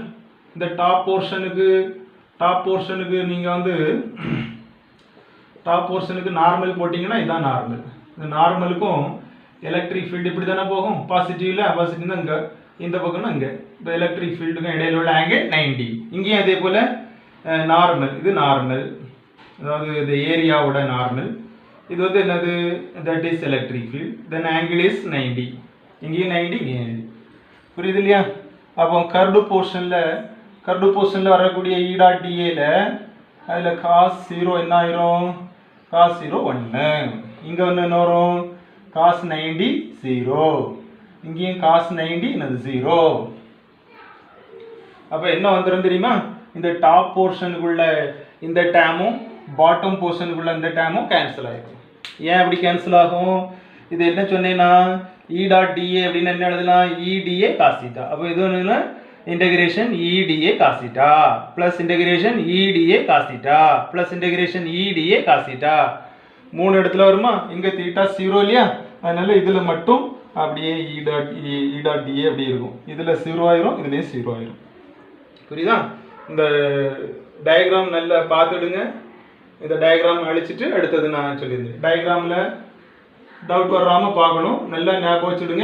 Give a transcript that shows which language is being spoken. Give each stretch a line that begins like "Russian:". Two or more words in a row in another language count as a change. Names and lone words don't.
Tamil: இந்த
English: top portion
Tamil: நீங்கள் வந்து
English: top portion
Tamil: நார்மல் போட்டிங்கன்னா இதுதான் நார்மல். இந்த நார்மலுக்கும்
English: electric field
Tamil: இப்படி தானே போகும், பாசிட்டிவ்ல தான் இங்கே, இந்த பக்கம்னா இங்கே. இப்போ
English: electric field
Tamil: இடையில உள்ள ஆங்கிள் 90. இங்கேயும் அதே போல் நார்மல், இது நார்மல், அதாவது இந்த ஏரியாவோட நார்மல். இது வந்து என்னது,
English: That is electric field, then angle is 90.
Tamil: இங்கேயும் 90, இங்கேயும் 90. புரியுது இல்லையா? அப்போ
English: curved portion
Tamil: வரக்கூடிய
English: E dot dA
Tamil: அதில் cos 0 என்ன ஆயிரும், cos 0 1. இங்கே வந்து என்ன வரும், cos 90 0. இங்கேயும் cos 90 என்னது 0. அப்போ என்ன வந்துடும் தெரியுமா, இந்த
English: top portion
Tamil: இந்த டேமும்
English: bottom portion
Tamil: இந்த டேமும் கேன்சல் ஆகிடும். ஏன் அப்படி கேன்சல் ஆகும், இது என்ன சொன்னேன்னா
English: E dot dA
Tamil: அப்படின்னு என்ன எழுதலாம்,
English: EDA cos theta.
Tamil: அப்போ இது ஒன்றுனா
English: integration EDA cos theta plus integration EDA cos theta plus integration EDA cos theta.
Tamil: 3 இடத்துல வருமா, இங்கே தீட்டா 0 இல்லையா, அதனால இதில் மட்டும் அப்படியே
English: E dot dA
Tamil: அப்படி இருக்கும். இதில் 0 ஆயிரும், இதுலேயும் 0 ஆயிரும். புரியுதா? இந்த டயக்ராம் நல்லா பார்த்துடுங்க. இந்த டயக்ராம் அழிச்சிட்டு அடுத்தது நான் சொல்லியிருந்தேன். டயக்ராமில் டவுட் வராமல் பார்க்கணும், நல்லா ஞாபகம் வச்சுடுங்க.